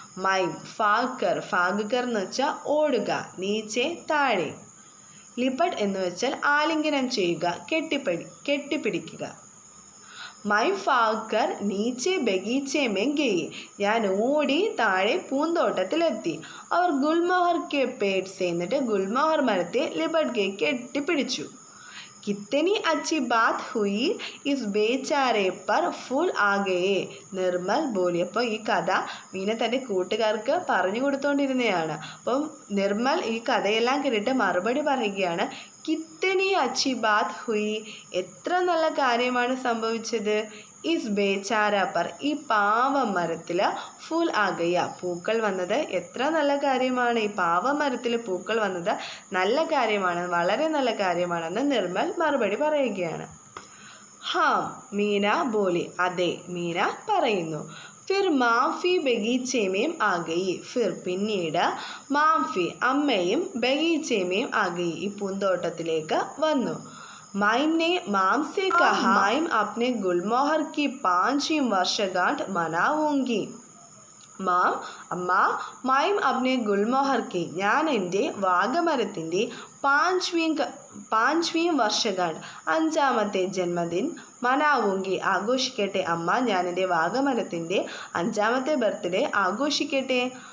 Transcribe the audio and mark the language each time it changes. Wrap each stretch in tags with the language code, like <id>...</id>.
<ml>മൈം ഫാക്കർ. ഫാഗർ എന്ന് വെച്ചാൽ ഓടുക, നീച്ചെ താഴെ, ലിപ്പട്ട് എന്ന് വെച്ചാൽ ആലിംഗനം ചെയ്യുക, കെട്ടിപ്പിടിക്കുക.</ml> <hi>My Bhaker നീച്ചെ ബഗീച്ചെ may ഗയി.</hi> <ml>ഞാൻ ഓടി താഴെ പൂന്തോട്ടത്തിലെത്തി. അവർ</ml> <hi>ഗുൽമോഹർ കെ പേട് സെ</hi> <ml>എന്നിട്ട് ഗുൽമോഹർ മരത്തെ</ml> <hi>ലിപ്പട്ട് ഗയി</hi> <ml>കെട്ടിപ്പിടിച്ചു.</ml> <hi>कितनी अच्छी बात हुई इस बेचारे पर फूल आ गए. നിർമ്മൽ ബോലി.</hi> <ml>അപ്പോൾ ഈ കഥ മീന തൻ്റെ കൂട്ടുകാർക്ക് പറഞ്ഞു കൊടുത്തുകൊണ്ടിരുന്നതാണ്. അപ്പം നിർമ്മൽ ഈ കഥയെല്ലാം കേട്ടിട്ട് മറുപടി പറയുകയാണ്.</ml> <hi>കിത്തനി അച്ചി ബാത് ഹുയി.</hi> <ml>എത്ര നല്ല കാര്യമാണ് സംഭവിച്ചത്.</ml> <hi>ഇസ് ബേച്ചാര പർ</hi> <ml>ഈ പാവം മരത്തിൽ</ml> <hi>ഫൂൽ ആകയ</hi> <ml>പൂക്കൾ വന്നത് എത്ര നല്ല കാര്യമാണ്. ഈ പാവം മരത്തിൽ പൂക്കൾ വന്നത് നല്ല കാര്യമാണ്, വളരെ നല്ല കാര്യമാണെന്ന് നിർമ്മൽ മറുപടി പറയുകയാണ്.</ml> <hi>ഹാം മീന ബോലി.</hi> <ml>അതെ മീന പറയുന്നു.</ml> <hi>ഫിർ മാഫി ബഗീച്ചേമേം ആകയി.</hi> <ml>ഫിർ പിന്നീട് മാഫി അമ്മയും</ml> <hi>ബഗീച്ചേമേം ആകയി</hi> <ml>ഈ പൂന്തോട്ടത്തിലേക്ക് വന്നു.</ml> <hi>माइम ने माम से कहा माइम अपने गुलमोहर की 5वीं वर्षगांठ मनाऊंगी.</hi> <ml>മാം അമ്മ മായും</ml> <hi>അപ്നെ ഗുൽമോഹർ കി</hi> <ml>ഞാൻ എൻ്റെ വാഗമരത്തിൻ്റെ</ml> <hi>5വീം വർഷഗാണ്ട്</hi> <ml>5ാമത്തെ ജന്മദിൻ</ml> <hi>മനാവൂങ്കി</hi> <ml>ആഘോഷിക്കട്ടെ. അമ്മ ഞാൻ എൻ്റെ വാഗമരത്തിൻ്റെ 5ാമത്തെ ബർത്ത്ഡേ ആഘോഷിക്കട്ടെ.</ml>